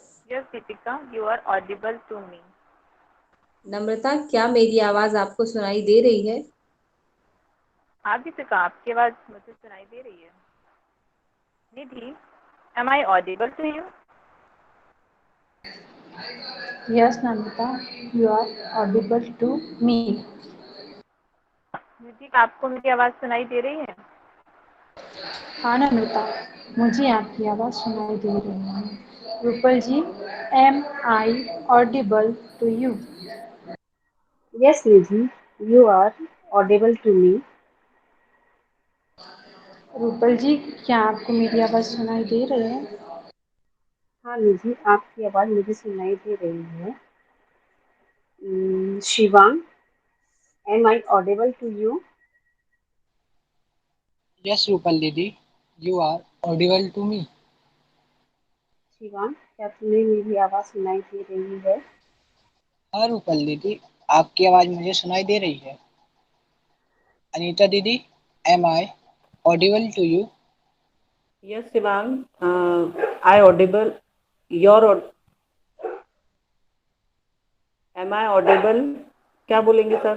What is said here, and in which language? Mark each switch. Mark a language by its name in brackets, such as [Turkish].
[English] Yes, Deepika, you are audible to me. [Hindi] नम्रता, क्या मेरी आवाज आपको सुनाई दे रही है? हाँ दीपिका, आपकी आवाज मुझे सुनाई दे रही है। [English] Nidhi, am I audible to you? Yes, Namita, you are audible to me. [Hindi] निधि, आपको मेरी आवाज सुनाई दे रही है? हाँ नम्रता, मुझे आपकी आवाज़ सुनाई दे रही है। [English] Rupal ji, am I audible to you? Yes, Nidhi, you are audible to me. [Hindi] Rupal जी, क्या आपको मेरी आवाज़ सुनाई दे रही है? हाँ निधि, आपकी आवाज़ मुझे सुनाई दे रही है। [English] Shivang, am I audible to you? Yes, Rupal Didi, you are audible to me. [Hindi] Shivang, क्या तुम्हें मेरी आवाज़ सुनाई दे रही है? हाँ रूपल दीदी, आपकी आवाज मुझे सुनाई दे रही है। अनीता दीदी, [English] Am I audible to you? Yes Shivang, I audible, your, am I audible, [Hindi] क्या बोलेंगे सर?